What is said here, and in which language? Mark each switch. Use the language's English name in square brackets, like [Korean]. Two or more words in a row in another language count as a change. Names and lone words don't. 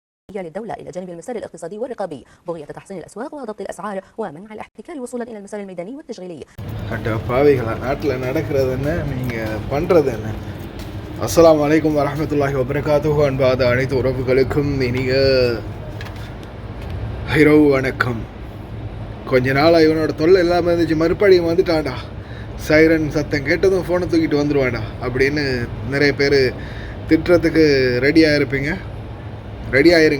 [Arabic] للدولة إلى جانب المسار الاقتصادي والرقابي بغية تحسين الأسواق وضبط الأسعار ومنع الاحتكار وصولا إلى المسار الميداني والتشغيلي. السلام عليكم ورحمة الله وبركاته. [Tamil] அன்பாத அனைத்து உறவுகளுக்கும் இனிய இரவு வணக்கம். கொஞ்ச நாளாக இவனோட தொல்லை இல்லாமல் இருந்துச்சு. மறுபடியும் வந்துட்டான்டா, சைரன் சத்தம் கேட்டதும் ஃபோனை தூக்கிட்டு வந்துடுவான்டா அப்படின்னு நிறைய பேர் திட்டுறதுக்கு ரெடி ஆயிருங்க.